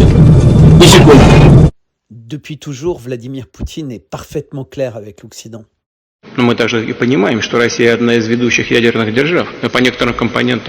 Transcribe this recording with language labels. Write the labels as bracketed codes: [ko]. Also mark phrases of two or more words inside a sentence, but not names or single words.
[ru] Ни секунды. [fr] Depuis toujours, Vladimir Poutine est parfaitement clair avec l'Occident. [ru] Но мы также и понимаем, что Россия одна из ведущих ядерных держав. И по некоторым компонентам...